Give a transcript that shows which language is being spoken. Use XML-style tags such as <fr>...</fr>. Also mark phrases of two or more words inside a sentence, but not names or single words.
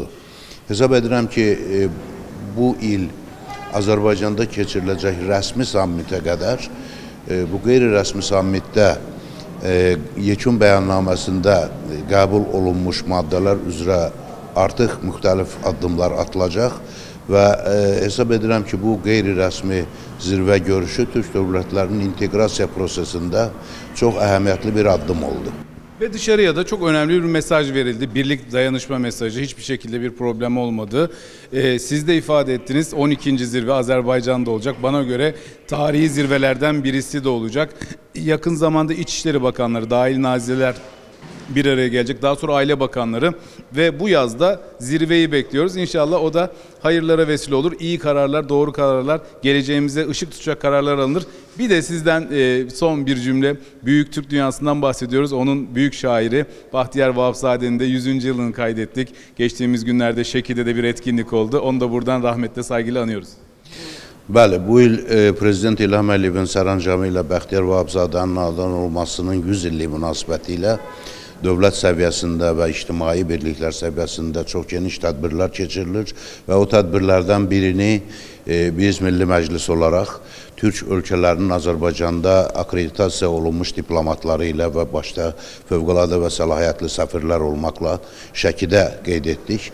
<az>Hesab edirəm ki, bu il Azərbaycanda keçiriləcək rəsmi sammitə qədər bu qeyri-rəsmi sammitdə yekun bəyannaməsində qəbul olunmuş maddələr üzrə artıq müxtəlif addımlar atılacaq və hesab edirəm ki, bu qeyri-rəsmi zirvə görüşü türk dövlətlərinin inteqrasiya prosesində çox əhəmiyyətli bir addım oldu.</az> <tr>Ve dışarıya da çok önemli bir mesaj verildi. Birlik, dayanışma mesajı. Hiçbir şekilde bir problem olmadı. Siz de ifade ettiniz. 12. zirve Azerbaycan'da olacak. Bana göre tarihi zirvelerden birisi de olacak. Yakın zamanda İçişleri Bakanları, dahil nazireler bir araya gelecek. Daha sonra Aile Bakanları ve bu yazda zirveyi bekliyoruz. İnşallah o da hayırlara vesile olur. İyi kararlar, doğru kararlar, geleceğimize ışık tutacak kararlar alınır. Bir de sizden son bir cümle. Büyük Türk dünyasından bahsediyoruz. Onun büyük şairi Bahtiyar Vahapzade'nin de 100. yılını kaydettik. Geçtiğimiz günlerde Şeki'de de bir etkinlik oldu. Onu da buradan rahmetle, saygıyla anıyoruz.</tr> <az>Bəli, bu il Prezident İlham Əliyevin sərəncamı ilə Bəxtiyar Vahapzadənin anadan olmasının 100 illik münasibəti ilə dövlət səviyyəsində və ictimai birliklər səviyyəsində çox geniş tədbirlər keçirilir və o tədbirlərdən birini biz Milli Məclis olaraq Türk ölkələrinin Azərbaycanda akreditasiya olunmuş diplomatları ilə və başda fövqəladə və səlahiyyətli səfirlər olmaqla Şəkidə qeyd etdik.</az>